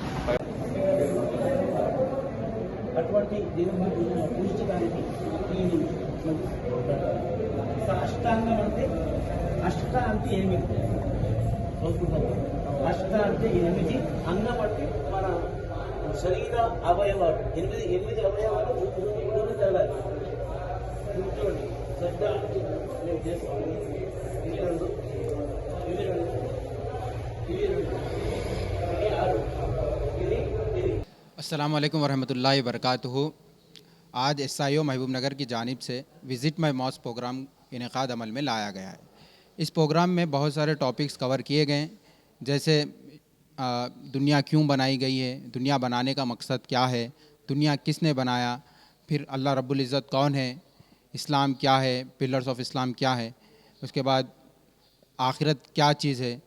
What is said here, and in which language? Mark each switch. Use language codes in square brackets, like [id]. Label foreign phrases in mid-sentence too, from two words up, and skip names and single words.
[te] అటువంటి దేవుని పూజించడానికి అష్టాంగం అంటే అష్ట అంటే 8 అష్ట అంటే 8 అంగం అంటే మన శరీర అవయవాలు 8 అవయవాలు జరగాలి. కూర్చోండి శ్రద్ధ మేము చేసుకోవాలి. [ar] السلام عليكم ورحمة الله وبركاته. [ur] آج SIO محبوب نگر کی جانب سے [en] visit my mosque program [ur] انعقاد عمل میں لایا گیا ہے. اس پروگرام میں بہت سارے [en] topics cover [ur] کیے گئے، جیسے دنیا کیوں بنائی گئی ہے، دنیا بنانے کا مقصد کیا ہے، دنیا کس نے بنایا، پھر [ar] الله رب العزة [ur] کون ہے، اسلام کیا ہے, [en] pillars of Islam [ur] کیا ہے، اس کے بعد آخرت کیا چیز ہے.